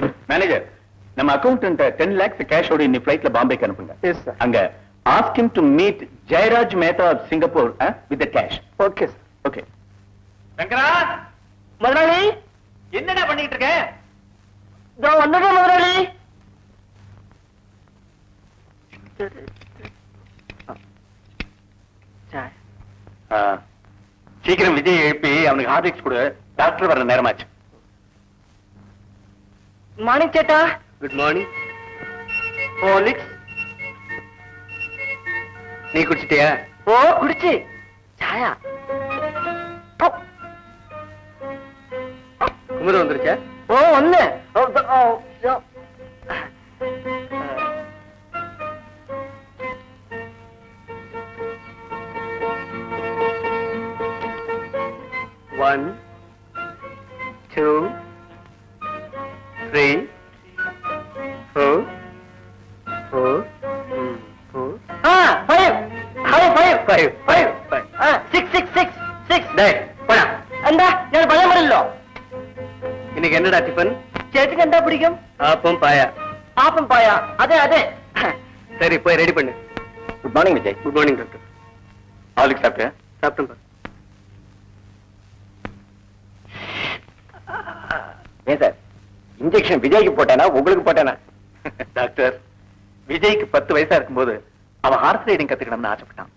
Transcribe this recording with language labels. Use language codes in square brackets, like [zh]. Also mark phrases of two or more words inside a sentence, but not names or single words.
[ta] மேனேஜர், நம்ம அக்கவுண்டன்ட் 10 lakhs கேஷோட இன்னி ஃபிளைட்ல பாம்பேக்கு அனுப்புங்க. எஸ் சார். அங்க [en] ask him to meet Jairaj Mehta of Singapore with the cash. ஓகே சார். Okay. [ta] சங்கரா, முதலாளி, என்னடா பண்ணிட்டு இருக்க? இதோ வந்துடுறேன் முதலாளி. சீக்கிரம் விஜய் எழுப்பி அவனுக்கு ஹார்லிக்ஸ் கொடு. டாக்டர் வர நேரமாச்சு. மார்னிங் சேட்டா. [en] good morning. [ta] ஹார்லிக்ஸ் நீ குடிச்சிட்டியா? ஓ குடிச்சு. சாயா. குமுறு வந்துருச்சா? ஓ ஒண்ணு. [en] One, two, three, four, four, four. [ta] ஃபைவ். [en] Five, five, five. six six six six. [ta] டேய், போடா. [ml] എന്താ ഞാൻ ഭയമല്ലോ. [ta] இன்னைக்கு என்னடா டிஃபன்? [ml] ചേച്ചിക്ക് എന്താ പിടിക്കും? [ta] ஆப்பம் பாயா. [ml] ആപ്പം പായ. അതെ അതെ. [ta] சரி, போய் ரெடி பண்ணு. [en] good morning [ta] விஜய். [en] good morning [ta] டாக்டர். ஹார்லிக்ஸ் சாப்பிட்டியா? சாப்பிட்டேன். ஏன் சார், இன்ஜெக்ஷன் விஜய்க்கு போட்டானா உங்களுக்கு போட்டானா? டாக்டர், விஜய்க்கு 10 வயசா இருக்கும்போது அவன் [en] horse riding [ta] கத்துக்கணும்னு ஆசைப்பட்டான்.